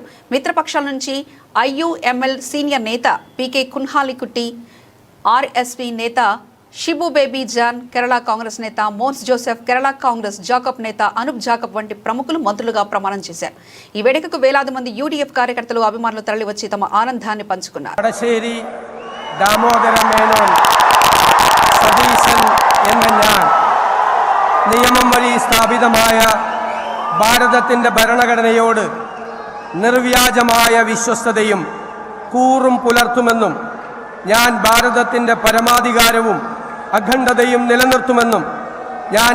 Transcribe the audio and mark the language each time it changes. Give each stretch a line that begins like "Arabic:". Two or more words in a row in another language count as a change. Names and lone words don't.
Telugu: మిత్రపక్షాల నుంచి ఐయుఎంఎల్ సీనియర్ నేత పీకే కున్హాలికుట్టి, ఆర్ఎస్పీ నేత షిబు బేబీ జాన్, కేరళ కాంగ్రెస్ నేత మోన్స్ జోసెఫ్, కేరళ కాంగ్రెస్ జాకబ్ నేత అనూప్ జాకబ్ వంటి ప్రముఖులు మంత్రులుగా ప్రమాణం చేశారు. ఈ వేడుకకు వేలాది మంది యూడీఎఫ్ కార్యకర్తలు, అభిమానులు తరలివచ్చి తమ ఆనందాన్ని పంచుకున్నారు.
Malayalam: വടശ്ശേരി ദാമോദരൻ മേനോൻ സതീശൻ എന്ന ഞാൻ നിയമം വഴി സ്ഥാപിതമായ ഭാരതത്തിൻ്റെ ഭരണഘടനയോട് നിർവ്യാജമായ വിശ്വസ്തതയും കൂറും പുലർത്തുമെന്നും ഞാൻ ഭാരതത്തിൻ്റെ പരമാധികാരവും അഖണ്ഡതയും നിലനിർത്തുമെന്നും ഞാൻ